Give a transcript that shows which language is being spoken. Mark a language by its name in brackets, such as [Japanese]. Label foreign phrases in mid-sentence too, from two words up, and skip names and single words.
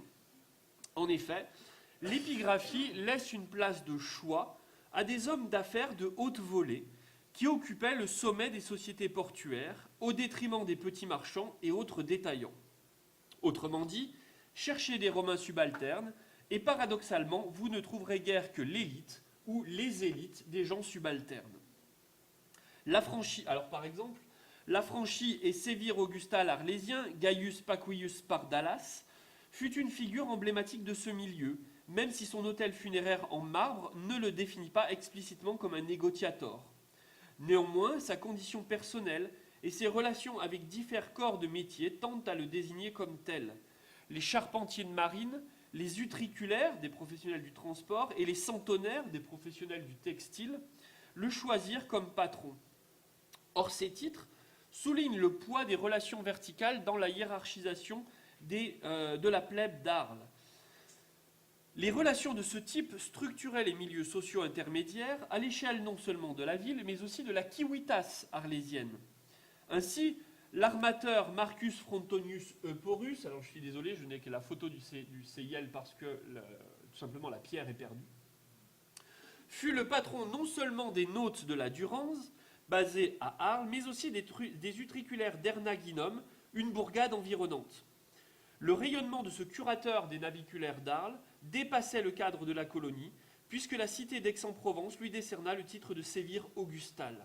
[French] En effet, l'épigraphie laisse une place de choix à des hommes d'affaires de haute volée qui occupaient le sommet des sociétés portuaires au détriment des petits marchands et autres détaillants. Autrement dit, cherchez des Romains subalternes et paradoxalement, vous ne trouverez guère que l'élite ou les élites des gens subalternes. L'affranchi, alors par exemple, l'affranchi et sévir augustal arlésien, Gaius Paquius Pardalas, fut une figure emblématique de ce milieu, même si son autel funéraire en marbre ne le définit pas explicitement comme un négociator. Néanmoins, sa condition personnelle et ses relations avec divers corps de métier tentent à le désigner comme tel. Les charpentiers de marine, les utriculaires, des professionnels du transport, et les centenaires, des professionnels du textile, le choisirent comme patron. Or, ces titres soulignent le poids des relations verticales dans la hiérarchisation de la plèbe d'Arles. Les relations de ce type structuraient les milieux sociaux intermédiaires à l'échelle non seulement de la ville, mais aussi de la civitas arlésienne. Ainsi, l'armateur Marcus Frontonius Euporus, alors je suis désolé, je n'ai que la photo du CIL parce que tout simplement la pierre est perdue, fut le patron non seulement des nautes de la Durance, basée à Arles, mais aussi des utriculaires d'Ernaginum, une bourgade environnante. Le rayonnement de ce curateur des naviculaires d'Arles dépassait le cadre de la colonie, puisque la cité d'Aix-en-Provence lui décerna le titre de sévir augustal.